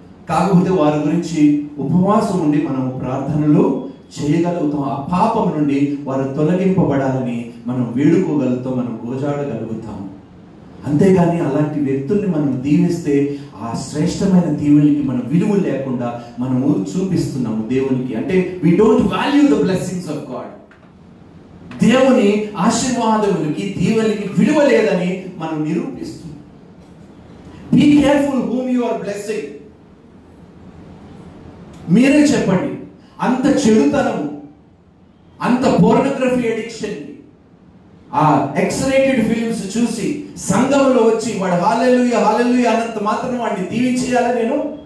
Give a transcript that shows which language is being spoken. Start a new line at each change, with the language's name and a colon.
Telugu: కాకపోతే వారి గురించి ఉపవాసం ఉండి మనం ప్రార్థనలు చేయగలుగుతాం. ఆ పాపం నుండి వారు తొలగింపబడాలని మనం వేడుకోగలుగుతాం, మనం గోజాడగలుగుతాం. అంతేగాని అలాంటి వ్యక్తుల్ని మనం దీవిస్తే ఆ శ్రేష్టమైన దీవులకి మనం విలువ లేకుండా మనము చూపిస్తున్నాము దేవునికి. అంటే
English: we don't value the blessings of God.
Telugu: దేవుని ఆశీర్వాదములకి, దీవెనలకి విలువ లేదని మనం నిరూపిస్తున్నాం.
English: Be careful whom you are blessing.
Telugu: మీరే చెప్పండి, అంత చెడుతనము, అంత పోర్నోగ్రఫీ అడిక్షన్, ఆ ఎక్స్రేటెడ్ ఫిలిమ్స్ చూసి సంఘంలో వచ్చి వాడు హల్లెలూయా హల్లెలూయా అన్నంత మాత్రం వాడిని దీవించేయాలా నేను?